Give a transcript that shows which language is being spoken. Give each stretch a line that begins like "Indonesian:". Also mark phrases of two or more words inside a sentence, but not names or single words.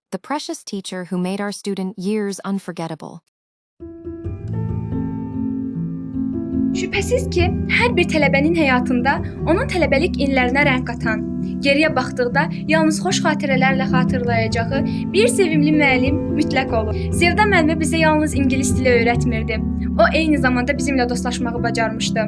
English: the precious teacher who made our student years unforgettable.
Azerbaijani: Şübhəsiz ki, hər bir tələbənin həyatında onun tələbəlik illərinə rəng qatan, geriyə baxdıqda yalnız xoş xatirələrlə xatırlayacağı bir sevimli müəllim mütləq olur. Sevda müəllimə bizə yalnız ingilis dili öyrətmirdi. O eyni zamanda bizimlə dostlaşmağı bacarmışdı.